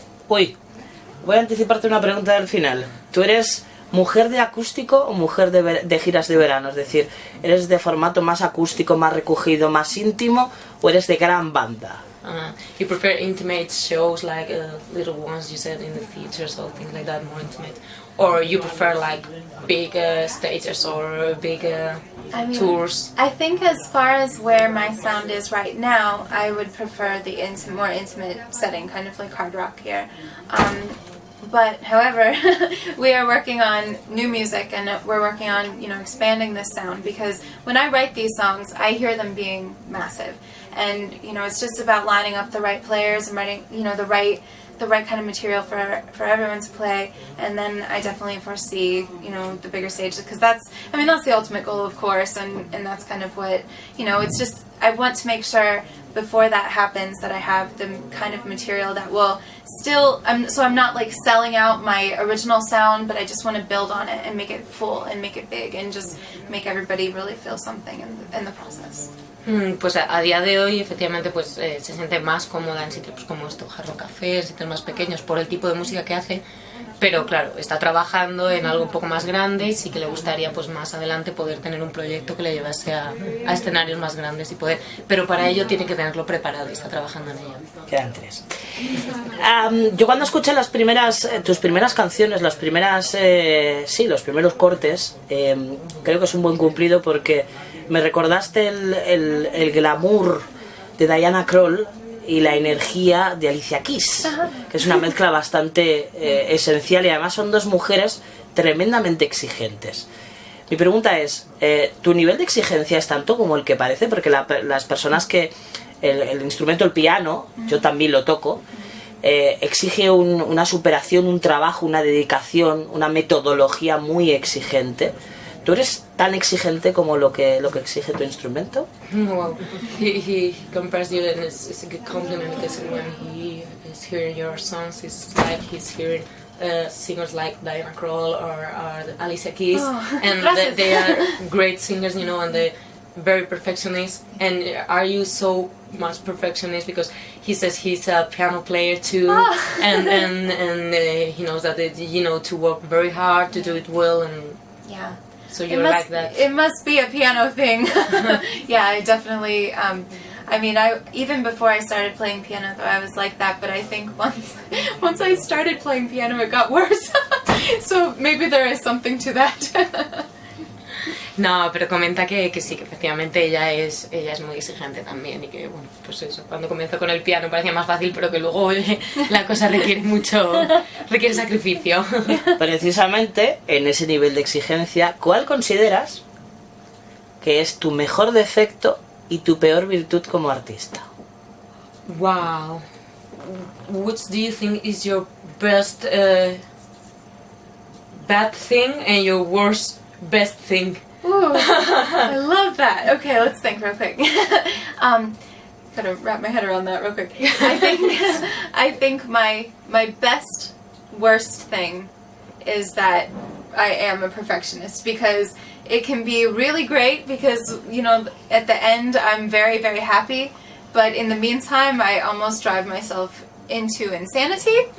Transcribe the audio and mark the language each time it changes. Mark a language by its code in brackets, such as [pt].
[es] Uy, voy a anticiparte una pregunta del final. ¿tú eres mujer de acústico o mujer de giras de verano? Es decir, ¿eres de formato más acústico, más recogido, más íntimo, o eres de gran banda? [en] You prefer intimate shows like little ones you said in the theaters or things like that, more intimate, or you prefer like big stages or big tours? I think as far as where my sound is right now, I would prefer the more intimate setting, kind of like hard rock here. But however, we are working on new music, and we're working on, you know, expanding this sound, because when I write these songs, I hear them being massive, and you know, it's just about lining up the right players and writing, you know, the right kind of material for everyone to play. And then I definitely foresee, you know, the bigger stage, because that's the ultimate goal, of course, and that's kind of what, you know, it's just, I want to make sure before that happens that I have the kind of material that will still, so I'm not like selling out my original sound, but I just want to build on it and make it full and make it big and just make everybody really feel something in the process. [es] Pues a día de hoy efectivamente pues se siente más cómoda en sitios como estos Jarro Café, sitios más pequeños por el tipo de música que hace, pero claro, está trabajando en algo un poco más grande y sí que le gustaría pues más adelante poder tener un proyecto que le llevase a escenarios más grandes y poder, pero para ello tiene que tenerlo preparado y está trabajando en ello. Quedan 3. Yo cuando escuché tus primeras canciones, los primeros cortes, creo que es un buen cumplido, porque me recordaste el glamour de Diana Krall y la energía de Alicia Keys, que es una mezcla bastante esencial, y además son dos mujeres tremendamente exigentes. Mi pregunta es, ¿tu nivel de exigencia es tanto como el que parece? Porque las personas que el instrumento, el piano, yo también lo toco, exige una superación, un trabajo, una dedicación, una metodología muy exigente. ¿Tú eres tan exigente como lo que exige tu instrumento? Wow. [en] He compares you, and it's a good compliment, because when he is hearing your songs, it's like he's hearing singers like Diana Krall or Alicia Keys, and they are great singers, you know, and they're very perfectionist. And are you so much perfectionist? Because he says he's a piano player too, and he knows that you know, to work very hard to do it well, and yeah. So you're like that. It must be a piano thing. Yeah, I definitely. I even before I started playing piano, though, I was like that. But I think once I started playing piano, it got worse. So maybe there is something to that. [es] No, pero comenta que sí, que efectivamente ella es muy exigente también, y que, bueno, pues eso, cuando comenzó con el piano parecía más fácil, pero que luego la cosa requiere sacrificio. Precisamente, en ese nivel de exigencia, ¿cuál consideras que es tu mejor defecto y tu peor virtud como artista? Wow. [en] Which do you think is your best bad thing and your worst best thing? Ooh, I love that. Okay, let's think real quick. Gotta wrap my head around that real quick. I think my best worst thing is that I am a perfectionist, because it can be really great, because, you know, at the end I'm very, very happy, but in the meantime I almost drive myself into insanity.